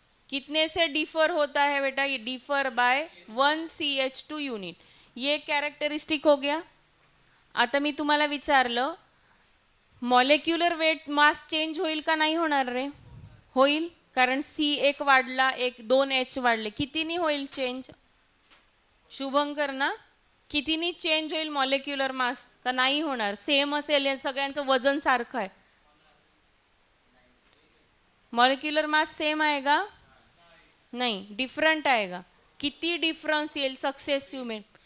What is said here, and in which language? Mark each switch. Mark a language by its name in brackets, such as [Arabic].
[Hindi] कितने से डिफर होता है बेटा? ये डिफर बाय 1 CH2 यूनिट. ये कॅरेक्टरिस्टिक हो गया. [Marathi] आता मी तुम्हाला विचारलं मॉलिक्युलर वेट मास चेंज होईल का नाही होणार रे? होईल, कारण C1 वाढला, 2H वाढले. कितीनी होईल चेंज? शुभंकर ना, कितीनी चेंज होईल मॉलिक्युलर मास? का नाही होणार? सेम असेल, सगळ्यांचं वजन सारखं आहे. [Hindi] मॉलिक्युलर मास सेम आएगा? नाही, डिफरंट आएगा. [Marathi] किती डिफरन्स येईल सक्सेसिव्ह में?